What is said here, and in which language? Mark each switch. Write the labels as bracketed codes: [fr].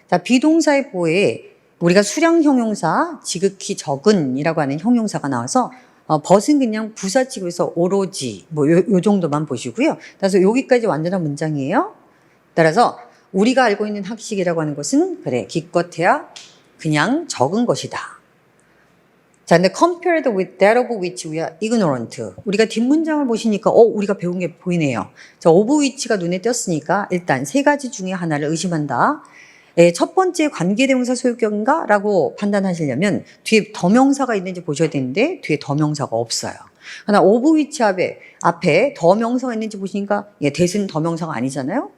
[ko] 자, 비동사의 보에 우리가 수량 형용사 지극히 적은이라고 하는 형용사가 나와서 벗은 그냥 부사 취급에서 오로지 요 정도만 보시고요. 따라서 여기까지 완전한 문장이에요. 따라서 우리가 알고 있는 학식이라고 하는 것은 그래 기껏해야 그냥 적은 것이다. 자, 근데 [en] compared with that of which we are ignorant. [ko] 우리가 뒷문장을 보시니까 우리가 배운 게 보이네요. 자, of which가 눈에 띄었으니까 일단 세 가지 중에 하나를 의심한다. 첫 번째 관계대명사 소유격인가? 라고 판단하시려면 뒤에 더명사가 있는지 보셔야 되는데 뒤에 더명사가 없어요. 하나 오브 위치 앞에 더 명사가 있는지 보시니까 that은 더 명사가 아니잖아요.